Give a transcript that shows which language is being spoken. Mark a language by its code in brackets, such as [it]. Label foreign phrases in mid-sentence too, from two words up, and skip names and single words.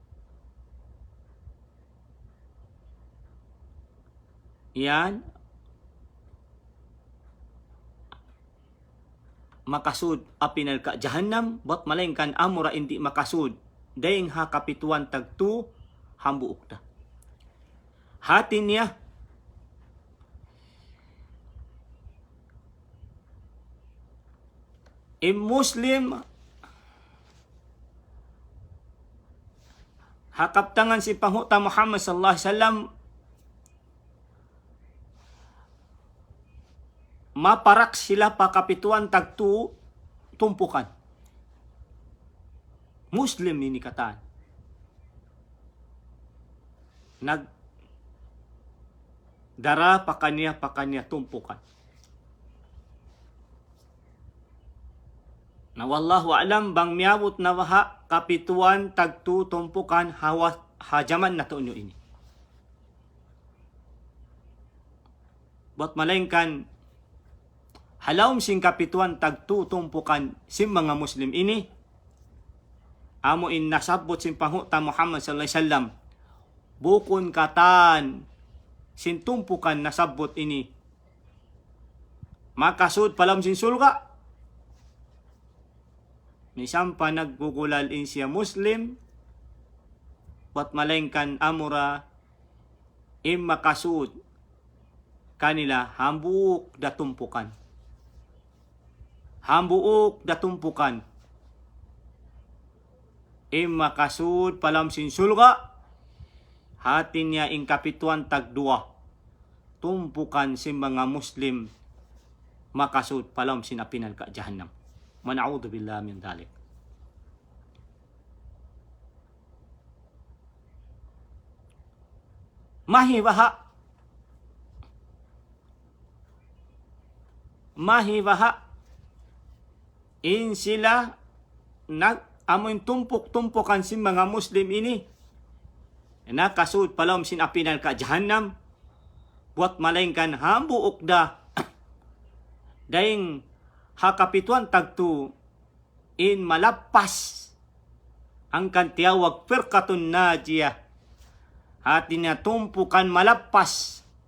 [tsg] Yan. Makasud apinal ka jahannam. Ba't malengkan amura hindi makasud. Dayang ha kapituan tagtu hambuok ta. Hati niya. Muslim hakap tangan si panghuta Muhammad [ar] صلى الله عليه وسلم [tsg] maparak sila pakapituan tagtu tumpukan. Muslim ini kataan. Dara pakanya tumpukan. Na [ar] والله أعلم [tsg] bang miyabot na waha kapituan tagtu tumpukan hajaman na to nyo ini. Ba't malengkan halawm sing kapituan tagtu tumpukan sim mga Muslim ini amo in nasabot sing panghuta Muhammad [ar] صلى الله عليه وسلم [tsg] bukon katan sin tumpukan nasabot ini makasud palam sin sulga. Misam pa naggugulal in siya Muslim, wat malengkan amura im makasud kanila hambuok datumpukan. Hambuok datumpukan. Im makasud palam sinsulga, hatin niya ing kapituan tagdua. Tumpukan si mga Muslim makasud palam sinapinal ka jahannam. [ar] نعوذ بالله من ذلك. [tsg] Mahibaha in sila amoy tumpuk-tumpukan si mga Muslim ini nakasud palom sin apinal ka jahannam buat malengkan hambu ukda daing hakapituan tagtu in malapas ang kantiyawag [ar] فرقة ناجية [tsg] hati niya tumpukan malapas